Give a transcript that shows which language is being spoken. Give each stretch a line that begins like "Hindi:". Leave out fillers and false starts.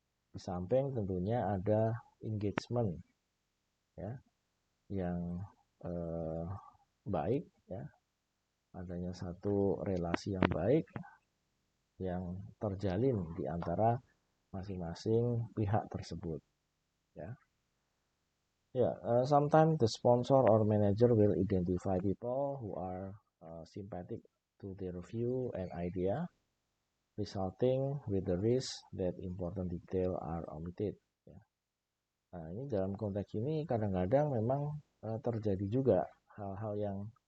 Indonesian: Di samping tentunya ada engagement ya yang baik ya, adanya satu relasi yang baik yang terjalin di antara masing-masing pihak tersebut ya.
English: Sometimes the sponsor or manager will identify people who are sympathetic to their view and idea, resulting with the risk that important detail are omitted ya.
Indonesian: Nah, ini dalam konteks ini kadang-kadang memang terjadi juga hal-hal yang